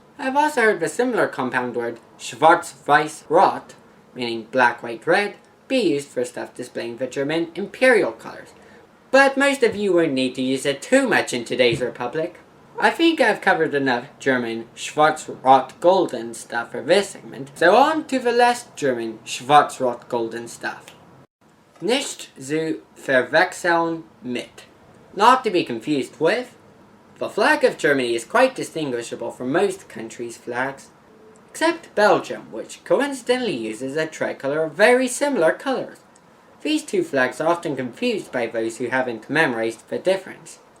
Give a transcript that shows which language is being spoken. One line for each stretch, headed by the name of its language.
English: I've also heard the similar compound word Schwarz-Weiß-Rot, meaning black, white, red, be used for stuff displaying the German imperial colors. But most of you won't need to use it too much in today's republic. I think I've covered enough German Schwarz-Rot-Golden stuff for this segment, so on to the less German Schwarz-Rot-Golden stuff.
German: Nicht zu verwechseln mit.
English: Not to be confused with. The flag of Germany is quite distinguishable from most countries' flags, except Belgium, which coincidentally uses a tricolour of very similar colours. These two flags are often confused by those who haven't memorized the difference.